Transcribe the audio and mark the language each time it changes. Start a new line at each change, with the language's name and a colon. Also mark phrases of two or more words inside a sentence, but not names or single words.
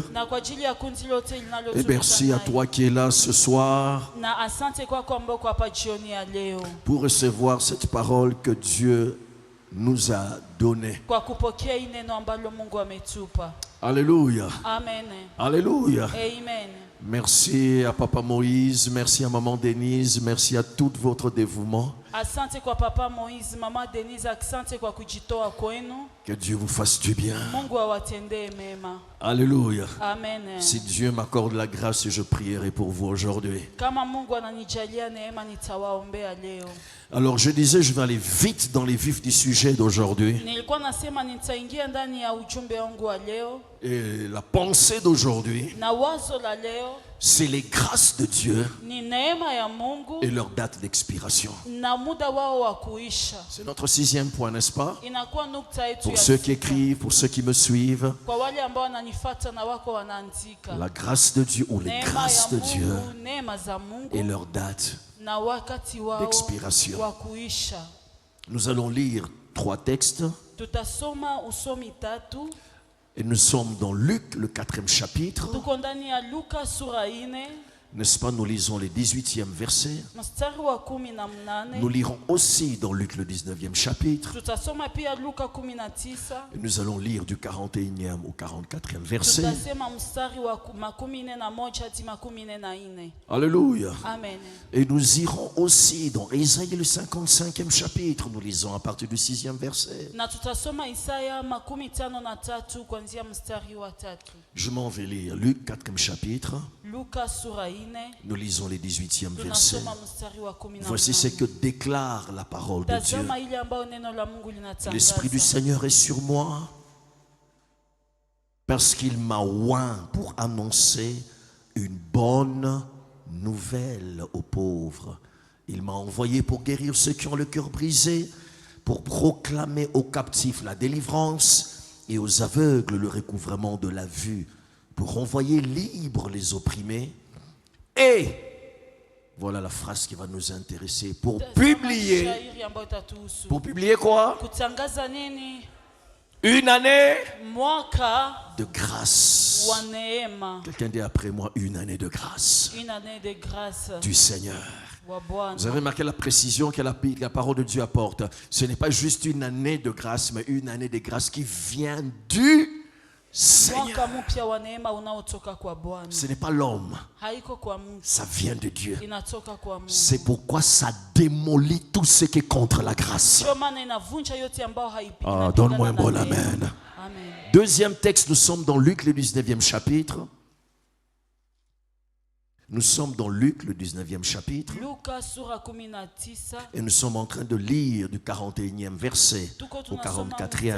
French: Et merci à toi qui es là ce soir pour recevoir cette parole que Dieu nous a donnée. Alléluia. Amen. Alléluia. Amen. Merci à Papa Moïse, merci à Maman Denise, merci à tout votre dévouement.
Swahili: Asante kwa Papa Moïse, Maman Denise, asante kwa kujitoa kwenu.
French: Que Dieu vous fasse du bien.
Swahili: Mungu awatendee mema.
French: Alléluia. Amen. Si Dieu m'accorde la grâce, je prierai pour vous aujourd'hui.
Swahili: Kama Mungu ananijalia neema nitawaombea leo.
French: Alors je disais, je vais aller vite dans les vifs du sujet d'aujourd'hui.
Swahili: Nilikuwa nasema nitaingia ndani ya ujumbe wangu wa leo.
French: Et la pensée d'aujourd'hui,
Swahili: Na wazo la leo,
French: c'est les grâces de Dieu
Swahili: ni neema ya Mungu
French: et leur date d'expiration.
Swahili: na muda wao wa kuisha.
French: C'est notre 6e point, n'est-ce pas?
Swahili: Inakuwa nukta yetu
French: Pour
Swahili: ya
French: ceux
Swahili: sita.
French: qui écrivent, pour ceux qui me suivent,
Swahili: Kwa wale ambao wananifuata na wako wanaandika.
French: la grâce de Dieu ou les
Swahili: Neema
French: grâces
Swahili: ya
French: de Dieu
Swahili: Mungu, neema za Mungu
French: et leur date
Swahili: na wakati wao
French: d'expiration.
Swahili: wa kuisha.
French: Nous allons lire 3 textes
Swahili: Tutasoma usomi tatu.
French: et nous sommes dans Luc, le 4e chapitre.
Swahili: Tuko ndani ya Luka sura 4,
French: N'est-ce pas, nous lisons les 18e versets.
Swahili: mstari wa 18.
French: Nous lirons aussi dans Luc le 19e chapitre.
Swahili: Tutasoma pia Luka 19.
French: Et nous allons lire du 41e au 44e verset.
Swahili: Tutasema mstari wa 41 hadi 44.
French: Alléluia. Amen. Et nous irons aussi dans Ésaïe le 55e chapitre. Nous lisons à partir du 6e verset.
Swahili: Na tutasoma Isaya 53 kuanzia mstari wa 3.
French: Je m'en vais lire Luc 4e chapitre.
Swahili: Luka sura 4.
French: Nous lisons les 18e versets.
Swahili: Tunasoma mstari wa 18.
French: Voici ce que déclare la parole de Dieu.
Swahili: Tazama ile ambayo neno la Mungu linatangaza.
French: L'Esprit du Seigneur est sur moi parce qu'il m'a oint pour annoncer une bonne nouvelle aux pauvres. Il m'a envoyé pour guérir ceux qui ont le cœur brisé, pour proclamer aux captifs la délivrance et aux aveugles le recouvrement de la vue, pour envoyer libres les opprimés. Et voilà la phrase qui va nous intéresser. Pour publier quoi?
Swahili: Kutangaza nini?
French: Une année
Swahili: Mwaka
French: de grâce.
Swahili: wa neema.
French: Quelqu'un dit après moi, une année de grâce Une année de grâce du Seigneur.
Swahili: wa Bwana.
French: Vous avez remarqué la précision que la parole de Dieu apporte. Ce n'est pas juste une année de grâce, mais une année de grâce qui vient du Seigneur.
Swahili: Mwaka mpya wa neema unaotoka kwa Bwana.
French: Ce n'est pas l'homme,
Swahili: Haiko kwa mtu.
French: ça vient de Dieu.
Swahili: Inatoka kwa Mungu.
French: C'est pourquoi ça démolit tout ce qui est contre la grâce.
Swahili: Ndio maana inavunja yote ambao haipigi.
French: Ah, donne-moi un bon amen. Amen. Deuxième texte, nous sommes dans Luc le 19e chapitre. Nous sommes dans Luc le 19e chapitre.
Swahili: Luka sura 19.
French: Et nous sommes en train de lire du 41e verset au 44e.